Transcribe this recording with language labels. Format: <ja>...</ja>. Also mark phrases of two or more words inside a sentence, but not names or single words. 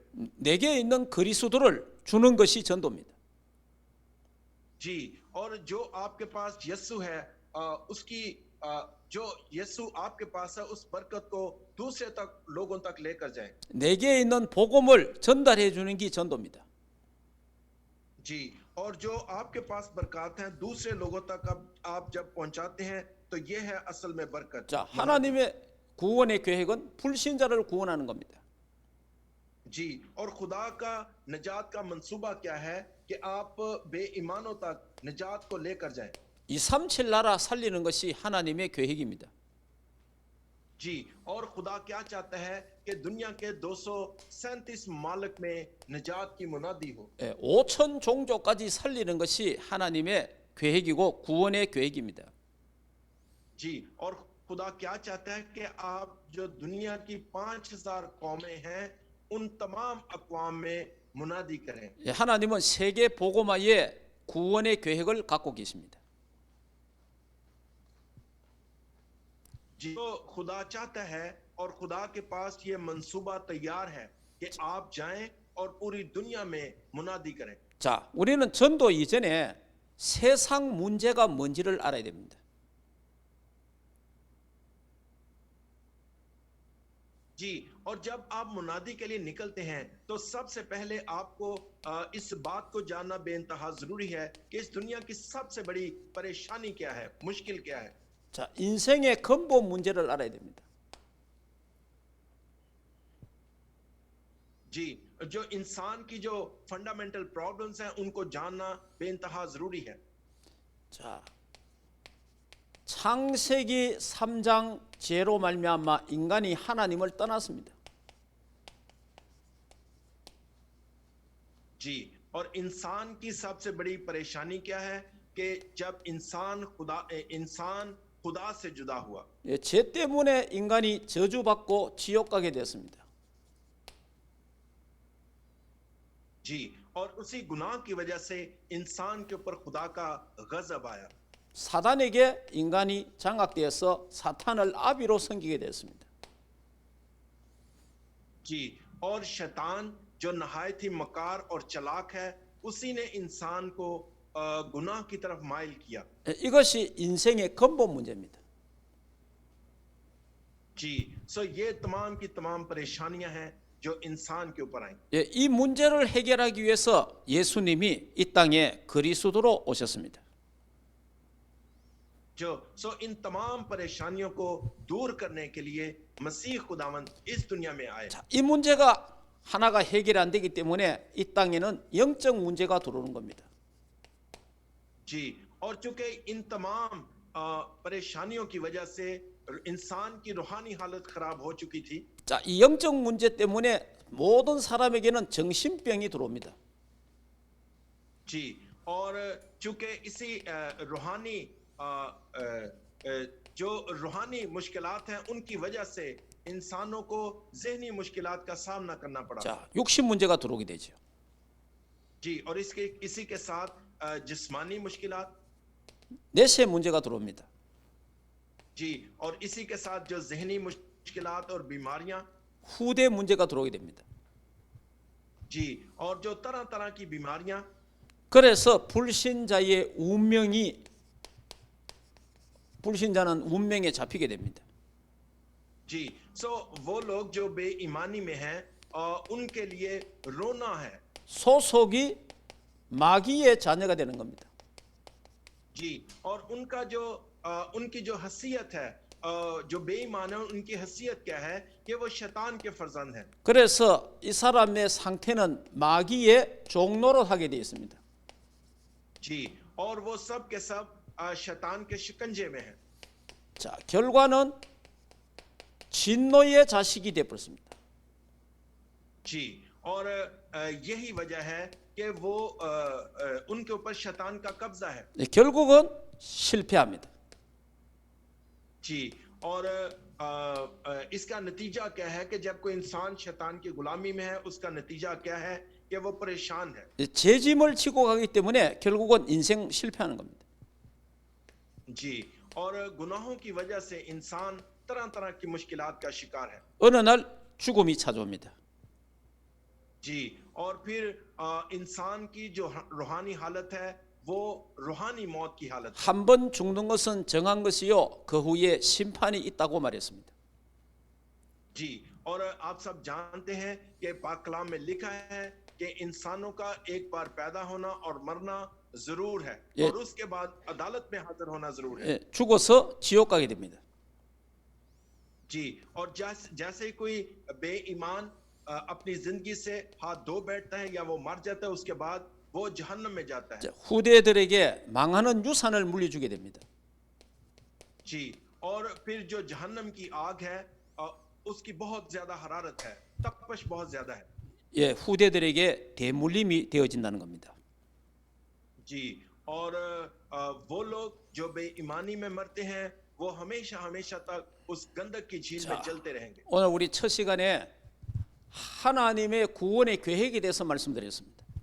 <ko>내게 있는 그리스도를 주는 것이 전도입니다.</ko> <ur>جی، اور جو آپ کے پاس یسوع ہے، اس کی جو یسوع آپ کے پاس ہے، اس برکت کو دوسرے تک، لوگوں تک لے کر جائیں.</ur> <ko>내게 있는 복음을 전달해 주는 게 전도입니다.</ko> <ur>جی، اور جو آپ کے پاس برکت ہیں دوسرے لوگوں تک آپ جب پہنچاتے ہیں، تو یہ ہے اصل میں برکت.</ur> <ko>자, 하나님의 구원의 계획은 불신자를 구원하는 겁니다.</ko> <ur>جی، اور خدا کا نجات کا منصوبہ کیا ہے کہ آپ بے ایمانوں تک نجات کو لے کر جائیں.</ur> <ko>237 나라 살리는 것이 하나님의 계획입니다.</ko> <ur>جی، اور خدا کیا چاہتا ہے کہ دنیا کے 237 مالک میں نجات کی منادی ہو.</ur> <ko>5천 종족까지 살리는 것이 하나님의 계획이고 구원의 계획입니다.</ko> <ur>جی، اور خدا کیا چاہتا ہے کہ آپ جو دنیا کی 5000 قومیں ہیں ان تمام اقوام میں منادی کریں.</ur> <ko>하나님은 세계 복음화의 구원의 계획을 갖고 계십니다.</ko> <ur>جی، تو خدا چاہتا ہے اور خدا کے پاس یہ منصوبہ تیار ہے کہ آپ جائیں اور پوری دنیا میں منادی کریں.</ur> <ko>자, 우리는 전도 이전에 세상 문제가 뭔지를 알아야 됩니다.</ko> <ur>جی، اور جب آپ منادی کے لیے نکلتے ہیں تو سب سے پہلے آپ کو اس بات کو جاننا بے انتہا ضروری ہے کہ اس دنیا کی سب سے بڑی پریشانی کیا ہے، مشکل کیا ہے.</ur> <ko>자, 인생의 근본 문제를 알아야 됩니다.</ko> <ur>جی، جو انسان کی جو</ur> <en>fundamental problems</en> <ur>ہیں ان کو جاننا بے انتہا ضروری ہے.</ur> <ko>자, 창세기 3장 죄로 말미암아 인간이 하나님을 떠났습니다.</ko> <ur>جی، اور انسان کی سب سے بڑی پریشانی کیا ہے کہ جب انسان خدا سے جدا ہوا.</ur> <ko>죄 때문에 인간이 저주받고 지옥 가게 됐습니다.</ko> <ur>جی، اور اسی گناہ کی وجہ سے انسان کے اوپر خدا کا غضب آیا.</ur> <ko>사단에게 인간이 장악되어서 사탄을 아비로 섬기게 됐습니다.</ko> <ur>جی، اور شیطان جو نہایت ہی مکار اور چالاک ہے، اسی نے انسان کو گناہ کی طرف مائل کیا.</ur> <ko>이것이 인생의 근본 문제입니다.</ko> <ur>جی، سو یہ تمام کی تمام پریشانیاں ہیں جو انسان کے اوپر آئی.</ur> <ko>이 문제를 해결하기 위해서 예수님이 이 땅에 그리스도로 오셨습니다.</ko> <ur>سو ان تمام پریشانیوں کو دور کرنے کے لیے مسیح خداوند اس دنیا میں آئے.</ur> <ko>자, 이 문제가 하나가 해결 안 되기 때문에 이 땅에는 영적 문제가 들어오는 겁니다.</ko> <ur>جی، اور چونکہ ان تمام پریشانیوں کی وجہ سے انسان کی روحانی حالت خراب ہو چکی تھی.</ur> <ko>자, 이 영적 문제 때문에 모든 사람에게는 정신병이 들어옵니다.</ko> <ur>جی، اور چونکہ اسی روحانی جو روحانی مشکلات ہیں ان کی وجہ سے انسانوں کو ذہنی مشکلات کا سامنا کرنا پڑا.</ur> <ko>자, 육신 문제가 들어오게 되죠.</ko> <ur>جی، اور اسی کے ساتھ جسمانی مشکلات.</ur> <ko>내세 문제가 들어옵니다.</ko> <ur>جی، اور اسی کے ساتھ جو ذہنی مشکلات اور بیماریاں.</ur> <ko>후대 문제가 들어오게 됩니다.</ko> <ur>جی، اور جو طرح طرح کی بیماریاں.</ur> <ko>그래서 불신자는 운명에 잡히게 됩니다.</ko> <ur>جی، سو وہ لوگ جو بے ایمانی میں ہیں ان کے لیے رونا ہے.</ur> <ko>소속이 마귀의 자녀가 되는 겁니다.</ko> <ur>جی، اور ان کی جو حیثیت ہے، جو بے ایمان ہے، ان کی حیثیت کیا ہے کہ وہ شیطان کے فرزند ہیں.</ur> <ko>그래서 이 사람의 상태는 마귀의 종노릇하게 되어 있습니다.</ko> <ur>جی، اور وہ سب کے سب شیطان کے شکنجے میں ہیں.</ur> <ko>자, 결과는 진노의 자식이 되었습니다.</ko> <ur>جی، اور یہی وجہ ہے کہ وہ ان کے اوپر شیطان کا قبضہ ہے.</ur> <ko>결국은 실패합니다.</ko> <ur>جی، اور اس کا نتیجہ کیا ہے کہ جب کوئی انسان شیطان کی غلامی میں ہے، اس کا نتیجہ کیا ہے کہ وہ پریشان ہے.</ur> <ko>죄짐을 지고 가기 때문에 결국은 인생 실패하는 겁니다.</ko> <ur>جی، اور گناہوں کی وجہ سے انسان طرح طرح کی مشکلات کا شکار ہے.</ur> <ko>어느 날 죽음이 찾아옵니다.</ko> <ur>جی، اور پھر انسان کی جو روحانی حالت ہے وہ روحانی موت کی حالت ہے.</ur> <ko>한 번 죽는 것은 정한 것이요 그 후에 심판이 있다고 말했습니다.</ko> <ur>جی، اور آپ سب جانتے ہیں کہ پاک کلام میں لکھا ہے کہ انسانوں کا ایک بار پیدا ہونا اور مرنا ضرور ہے, ये- اور اس کے بعد عدالت میں حاضر ہونا ضرور ہے.</ur> <ko>예, 죽어서 지옥 가게 됩니다.</ko> <ur>جی، اور جیسے ہی کوئی بے ایمان اپنی زندگی سے ہاتھ دھو بیٹھتا ہے یا وہ مر جاتا ہے، اس کے بعد وہ جہنم میں جاتا ہے.</ur> <ko>자, 후대들에게 망하는 유산을 물려주게 됩니다.</ko> <ur>جی، اور پھر جو جہنم کی آگ ہے اس کی بہت زیادہ حرارت ہے، تپش بہت زیادہ ہے.</ur> <ko>예, 후대들에게 대물림이 되어진다는 겁니다.</ko> <ur>جی، اور وہ لوگ جو بے ایمانی میں مرتے ہیں وہ ہمیشہ ہمیشہ تک اس گندھک کی جھیل میں چلتے رہیں گے.</ur> <ko>오늘 우리 첫 시간에 하나님의 구원의 계획에 대해서 말씀드렸습니다.</ko>